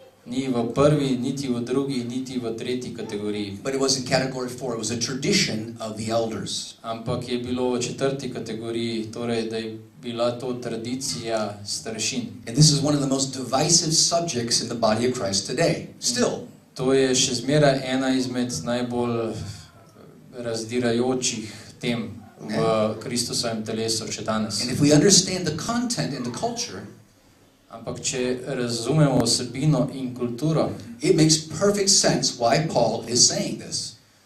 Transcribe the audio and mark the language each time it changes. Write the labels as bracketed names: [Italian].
[Slovenian] Ni v prvi, niti v drugi, niti v tretji kategoriji. [English] But it was in category 4. It was a tradition of the elders. [Slovenian] Ampak je bilo v četrti kategoriji, torej da je bila to tradicija starešin. [English] And this is one of the most divisive subjects in the body of Christ today. Still. [Slovenian] To je še zmeraj ena izmed najbolj razdirajočih tem v Kristusovem telesu še danes. [English] And if we understand the content and the culture, [Slovenian] ampak če razumemo vsebino in kulturo, [English] it makes perfect sense why Paul is saying this.